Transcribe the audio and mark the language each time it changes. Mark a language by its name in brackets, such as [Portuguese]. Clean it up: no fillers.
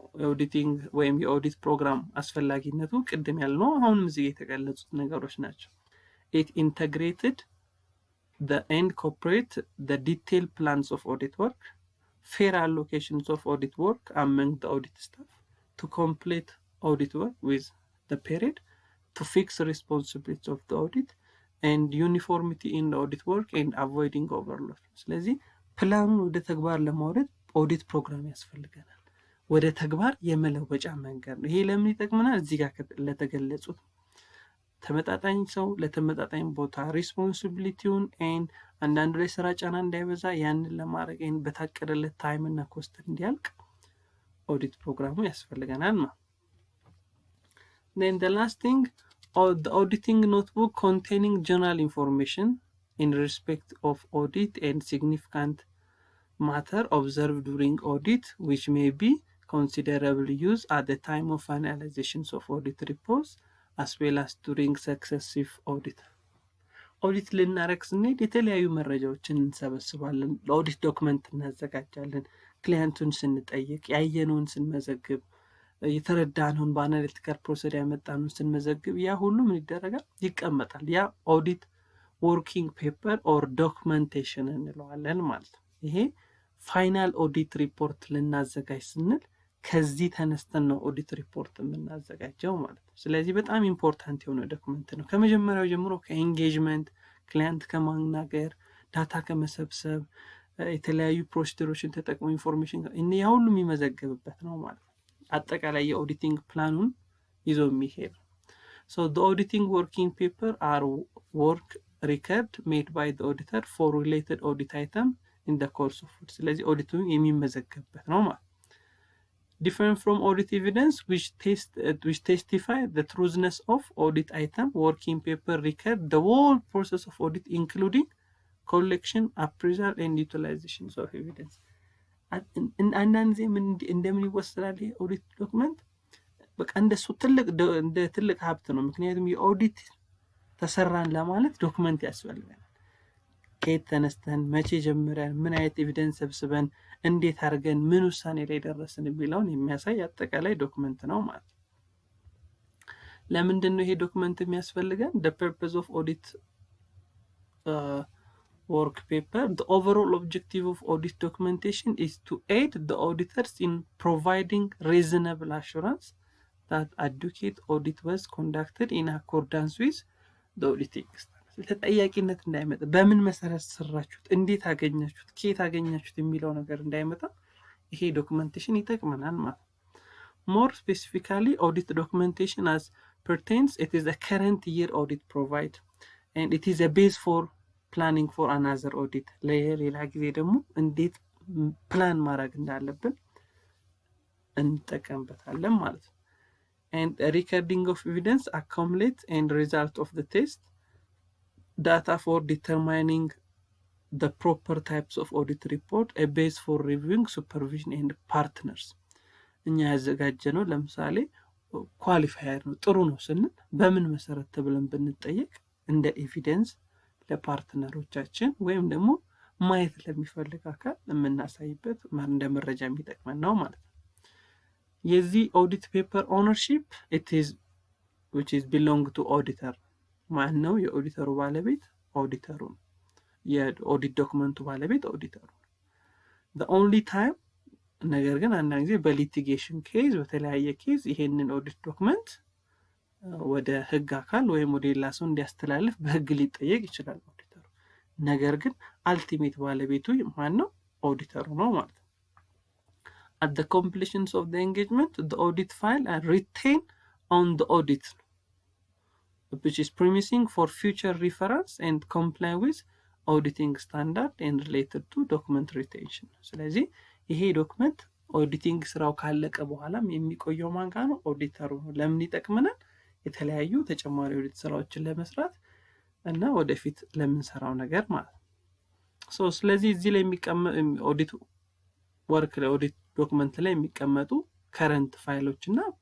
[Amharic] ኦዲቲንግ ወይም የኦዲት ፕሮግራም አስፈላጊነቱ ቅድም ያልነው አሁንም እዚህ የተገለጹት ነገሮች ናቸው። [English] it integrated the and incorporate the detailed plans of audit work, fair allocations of audit work among the audit staff, to complete audit work with the period, to fix responsibilities of the audit, and uniformity in the audit work and avoiding overload. [Amharic] ስለዚህ ፕላኑን ወደ ተግባር ለማውረድ ኦዲት ፕሮግራም ያስፈልገናል። ወደ ተግባር የመለወጫ መንገድ ነው። ይሄ ለምን ይጠቅመናል? እዚህ ጋር ለተገለጹት ተመጣጣኝ ሰው ለተመጣጣኝ ቦታ ሪስፖንሲቢሊቲውን ኤንድ አንዳንዱ ላይ ስራ ጫና እንዳይበዛ ያንን ለማድረግ ኤንድ በታቀደለት ታይም እና ኮስት እንዲያልቅ ኦዲት ፕሮግራሙ ያስፈልገናል ማለት። [English] then the last thing, the auditing notebook containing general information in respect of audit and significant matter observed during audit which may be considerable use at the time of finalization of audit reports as well as during successive audit. [Amharic] ኦዲት ልናረግ ስንሄድ የተለያዩ መረጃዎችን እንሰበስባለን። ለኦዲት ዶክመንት እናዘጋጃለን። ክሊያንቱን ስንጠይቅ፣ ያየነውን ስንመዘግብ፣ የተረዳነውን በአናሊቲካል ፕሮሰስ ያመጣነውን ስንመዘግብ ያ ሁሉ ምን ይደረጋል? ይቀመጣል። ያ ኦዲት ወርኪንግ ፔፐር ኦር ዶክመንቴሽን እንለዋለን ማለት ነው። ይሄ ፋይናል ኦዲት ሪፖርት ልናዘጋጅ ስንል ከዚህ ተነስተን ነው ኦዲት ሪፖርት የምናዘጋጀው ማለት ነው። ስለዚህ በጣም ኢምፖርታንት የሆነ ዶክመንት ነው። ከመጀመሪያው ጀምሮ ከኤንጌጅመንት፣ ክላይንት ከማናገር፣ ዳታ ከመሰብሰብ፣ የተለያዩ ፕሮሲጀሮችን ተጠቅሞ ኢንፎርሜሽን ያ ሁሉ የሚመዘገብበት ነው ማለት ነው። አጠቃላይ የኦዲቲንግ ፕላኑን ይዞ የሚሄድ ነው። [English] So the auditing working paper are work record made by the auditor for related audit item in the course of audit. [Amharic] ስለዚህ ኦዲቱ የሚመዘገብበት ነው ማለት [English] different from audit evidence which testify the truthiness of audit item. Working paper record the whole process of audit including collection, appraisal and utilization of evidence. [Amharic] አንዳንድ ጊዜ እንደምን ይወሰዳል የኦዲት ዶክመንት? በቃ እንደሱ ትልቅ ሀብት ነው። ምክንያቱም የኦዲት ተሰራን ለማለት ዶክመንት ያስፈልጋል። ከየት ተነስተን መቼ ጀምረን ምን አይነት ኤቪደንስ ሰብስበን እንዴት አድርገን ምን ውሳኔ ላይ ደረስን የሚለውን የሚያሳይ አጠቃላይ ዶክመንት ነው ማለት ነው። ለምንድን ነው ይሄ ዶክመንት የሚያስፈልገን? [English] the purpose of audit work paper, the overall objective of audit documentation is to aid the auditors in providing reasonable assurance that adequate audit was conducted in accordance with the auditing standards. [Amharic] ተጠያቂነት እንዳይመጣ፣ በምን መሰረት ሰራችሁት፣ እንዴት አገኛችሁት፣ ከየት አገኛችሁት የሚለው ነገር እንዳይመጣ ይሄ ዶክመንቴሽን ይጠቅመናል ማለት ነው። [English] more specifically audit documentation as pertains, it is a current year audit provide and it is a base for planning for another audit. [Amharic] ሌላ ጊዜ ደግሞ እንዴት ፕላን ማድረግ እንዳለብን እንጠቀምበታለን ማለት ነው። [English] and a recording of evidence accumulate and result of the test, data for determining the proper types of audit report, a base for reviewing supervision and partners. [Amharic] እኛ ያዘጋጀነው ለምሳሌ ኳሊፋየር ነው፣ ጥሩ ነው ስንል በምን መሰረት ተብለን ብንጠየቅ እንደ ኤቪደንስ ለፓርትነሮቻችን ወይም ደግሞ ማየት ለሚፈልግ አካል የምናሳይበት እንደ መረጃ የሚጠቅመን ነው ማለት ነው። የዚህ ኦዲት ፔፐር ኦነርሺፕ [English] which is belong to auditor። [Amharic] ማን ነው የኦዲተሩ ባለቤት? ኦዲተሩ ነው። የኦዲት ዶክመንቱ ባለቤት ኦዲተሩ ነው። [English] the only time [Amharic] ነገር ግን አንዳንድ ጊዜ በሊቲጌሽን ኬዝ፣ በተለያየ ኬዝ ይሄንን ኦዲት ዶክመንት ወደ ህግ አካል ወይም ወደ ሌላ ሰው እንዲያስተላልፍ በህግ ሊጠየቅ ይችላል ኦዲተሩ። ነገር ግን አልቲሜት ባለቤቱ ማን ነው? ኦዲተሩ ነው ማለት ነው። [English] at the completion of the engagement the audit file are retained on the audit, which is promising for future reference and comply with auditing standard and related to document retention. [Amharic] ስለዚህ ይሄ ዶክመንት ኦዲቲንግ ስራው ካለቀ በኋላም የሚቆየው ማን ጋር ነው? ኦዲተሩ ነው። ለምን ይጠቅመናል? የተለያዩ ተጨማሪ ኦዲት ስራዎችን ለመስራት እና ወደፊት ለምንሰራው ነገር ማለት ነው። ስለዚህ እዚህ ላይ የሚቀመጥ ኦዲት ወርክ ላይ ኦዲት ዶክመንት ላይ የሚቀመጡ ከረንት ፋይሎች እና